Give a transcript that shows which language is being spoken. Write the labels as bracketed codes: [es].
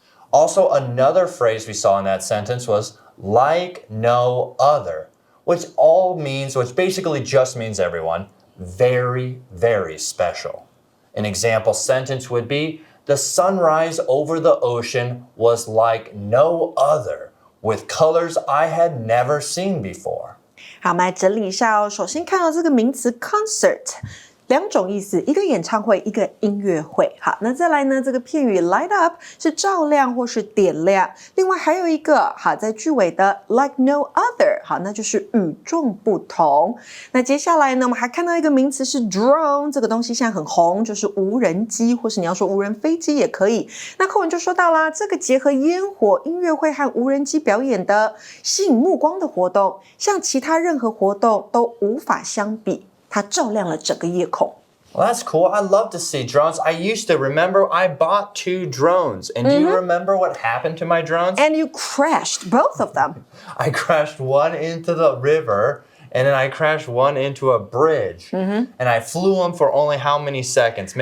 [en] Also, another phrase we saw in that sentence was like no other, which basically just means everyone, very, very special. An example sentence would be, the sunrise over the ocean was like no other, with colors I had never seen before. [zh] 好，我们来整理一下哦。首先看到这个名词 concert。两种意思，一个演唱会，一个音乐会。好，那再来呢？这个片语 [en] light up [zh] 是照亮或是点亮。另外还有一个，好，在句尾的 [en] like no other， [zh] 好，那就是与众不同。那接下来呢，我们还看到一个名词是 drone， 这个东西现在很红，就是无人机，或是你要说无人飞机也可以。那课文就说到啦，这个结合烟火、音乐会和无人机表演的吸引目光的活动，像其他任何活动都无法相比。它照亮了整个夜空。 [en] Well, that's cool. I love to see drones. I used to remember I bought 2 drones. And do you remember what happened to my drones? And you crashed both of them. I crashed one into the river, and then I crashed one into a bridge. And I flew them for only how many seconds?